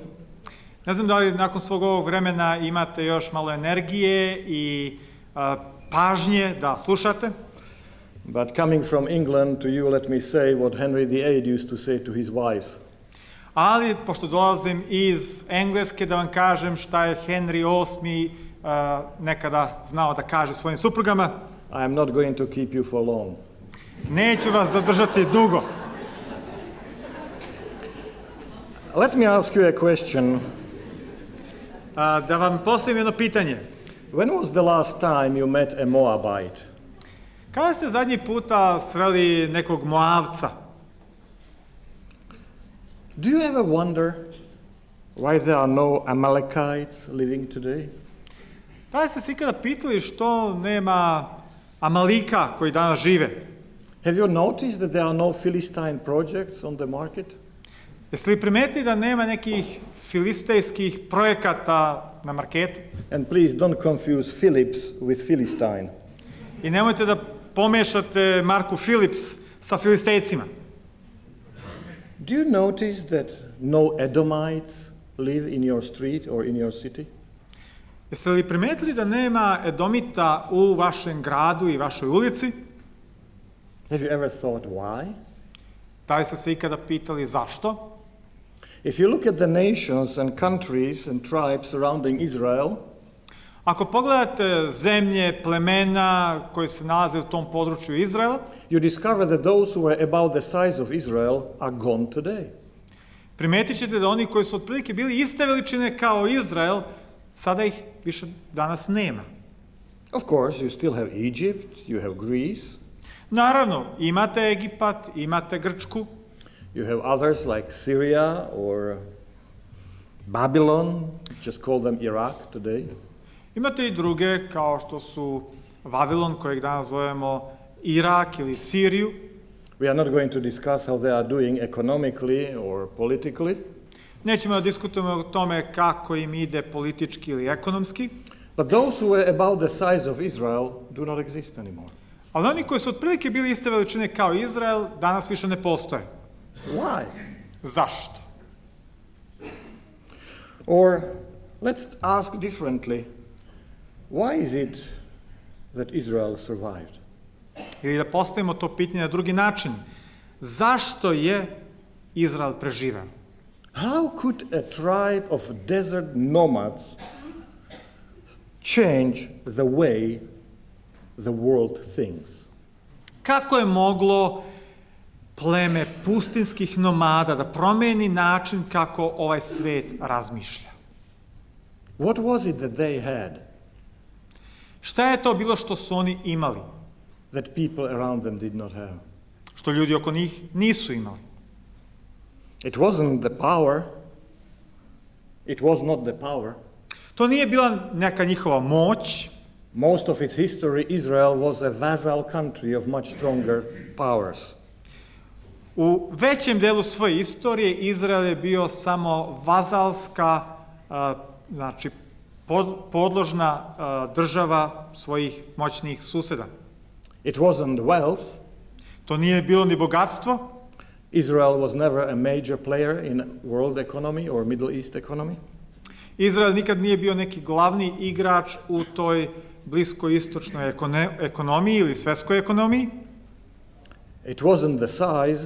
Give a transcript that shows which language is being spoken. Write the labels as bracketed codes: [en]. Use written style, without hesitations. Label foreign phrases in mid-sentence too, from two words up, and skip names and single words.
[sr] Ne znam da li nakon svog ovog vremena imate još malo energije i pažnje da slušate. [en] But coming from England to you, let me say what Henry VIII used to say to his wives. [sr] Ali, pošto dolazim iz Engleske, da vam kažem šta je Henry VIII nekada znao da kaže svojim suprugama. [en] I am not going to keep you for long. [sr] Neću vas zadržati dugo. [en] Let me ask you a question. [sr] Da vam postavim jedno pitanje. [en] When was the last time you met a Moabite? [sr] Kada ste zadnji puta sreli nekog Moavca? [en] Do you ever wonder why there are no Amalekites living today? [sr] Da li ste se ikada pitali što nema Amalika koji danas žive? [en] Have you noticed that there are no Philistine projects on the market? [sr] Jeste li primetili da nema nekih filistejskih projekata na marketu? [en] And please don't confuse Philips with Philistine. [sr] I nemojte da pomešate marku Philips sa Filistejcima. [en] Do you notice that no Edomites live in your street or in your city? [sr] Jeste li primetili da nema Edomita u vašem gradu i vašoj ulici? [en] Have you ever thought why? [sr] Da li ste se ikada pitali zašto? [en] If you look at the nations and countries and tribes surrounding Israel, [sr] ako pogledate zemlje, plemena koje se nalaze u tom području Izraela, [en] you discover that those who were about the size of Israel are gone today. [sr] Primetit ćete da oni koji su otprilike bili iste veličine kao Izrael, sada ih više danas nema. [en] Of course, you still have Egypt, you have Greece. [sr] Naravno, imate Egipat, imate Grčku. [en] You have others like Syria or Babylon, just call them Iraq today. [sr] Imate i druge kao što su Vavilon, kojeg danas zovemo Irak ili Siriju. [en] We are not going to discuss how they are doing economically or politically. [sr] Nećemo da diskutujemo o tome kako im ide politički ili ekonomski. [en] But those who were about the size of Israel do not exist anymore. [sr] Ali oni koji su otprilike bili iste veličine kao Izrael, danas više ne postoje. [en] Why? [sr] Zašto? [en] Or let's ask differently. Why is it that Israel survived? [sr] Ili da postavimo to pitanje na drugi način. Zašto je Izrael preživeo? [en] How could a tribe of desert nomads change the way the world thinks? [sr] Kako je moglo pleme pustinskih nomada da promeni način kako ovaj svet razmišlja? [en] What was it that they had [sr] Šta je to bilo što su oni imali, [en] that people around them did not have? [sr] što ljudi oko njih nisu imali? [en] It wasn't the power. It was not the power. [sr] To nije bila neka njihova moć. [en] Most of its history, Israel was a vassal country of much stronger powers. [sr] U većem delu svoje istorije Izrael je bio samo vazalska, znači podložna država svojih moćnih suseda. [en] It wasn't wealth. [sr] To nije bilo ni bogatstvo. [en] Israel was never a major player in world economy or Middle East economy. [sr] Izrael nikad nije bio neki glavni igrač u toj bliskoistočnoj ekonomiji ili svetskoj ekonomiji. [en] It wasn't the size.